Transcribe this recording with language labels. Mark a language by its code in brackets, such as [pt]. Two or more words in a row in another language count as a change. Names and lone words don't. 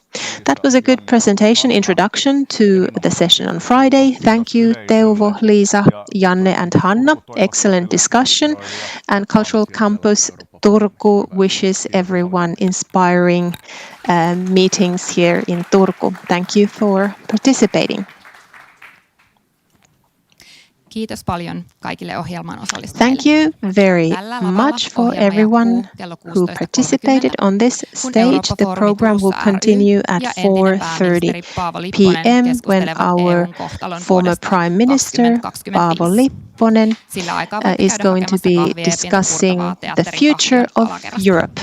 [en] That was a good presentation, introduction to the session on Friday. Thank you, Teuvo, Liisa, Janne and Hanna. Excellent discussion. And Cultural Campus Turku wishes everyone inspiring meetings here in Turku. Thank you for participating. [fi] Kiitos paljon kaikille ohjelman osallistujille. [en] Thank you very much for everyone who participated on this stage. The program will continue at 4:30 p.m. when our former Prime Minister Paavo Lipponen is going to be discussing the future of Europe.